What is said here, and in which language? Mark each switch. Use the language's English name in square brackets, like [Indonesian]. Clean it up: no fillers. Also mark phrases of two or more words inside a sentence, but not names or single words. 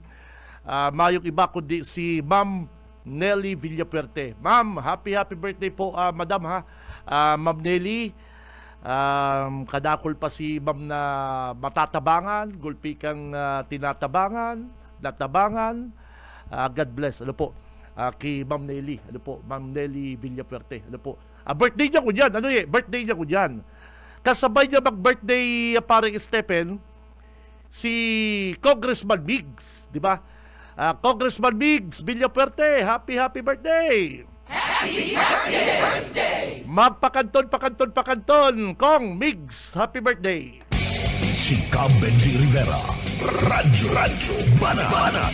[Bikol] Mayong iba kundi si Ma'am Nelly Villapuerte. Ma'am, [English] happy birthday [Bikol] po, madam ha. Ma'am Nelly, kadakol pa si ma'am na matatabangan, gulpi kang tinatabangan, natabangan. [English] God bless. [Bikol] Ano po? Kay Ma'am Nelly. Ano po? Ma'am Nelly Villapuerte. Ano po? Birthday niya ko dyan. Ano birthday niya ko dyan. Kasabay niya mag-birthday, paring Stephen, si Congressman Migs, di ba? [English] Congressman Migs Villapuerte, happy birthday! Happy birthday! [Bikol] Magpakanton, Kong Migs, [English] happy birthday! [Bikol] Si Benji Rivera, Radyo Banat.